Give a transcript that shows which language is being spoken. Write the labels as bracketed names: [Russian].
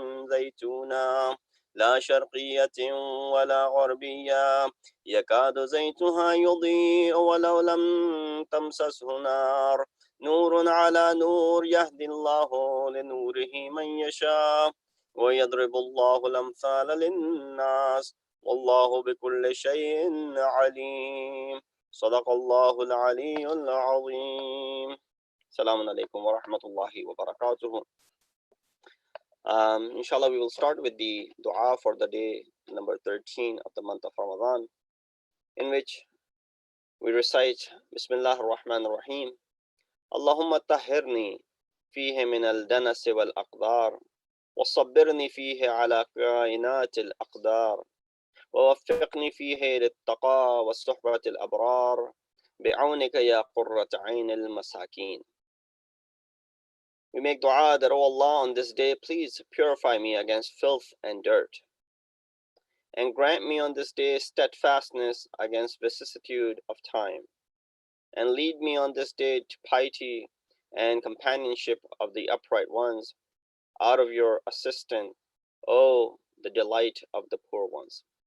[Arabic] زيتونة لا شرقية ولا غربية يكاد زيتها يضيء ولو لم تمسسه نار نور على نور يهدي الله لنوره من يشاء ويضرب الله الأمثال للناس والله بكل شيء عليم صدق الله العلي العظيم. السلام عليكم ورحمة الله وبركاته. [English] Inshallah, we will start with the dua for the day number 13 of the month of Ramadan, in which we recite Bismillah ar-Rahman ar-Rahim. [Arabic] Allahumma tahhirni fihi min al-danas wal-aqdar وصبرني فيه على كائنات الأقدار ووفقني فيه للتقى والصحبة الأبرار بعونك يا قرة عين المساكين. [English] We make dua that, O Allah, on this day, please purify me against filth and dirt, and grant me on this day steadfastness against vicissitude of time, and lead me on this day to piety and companionship of the upright ones, out of your assistant, O the delight of the poor ones.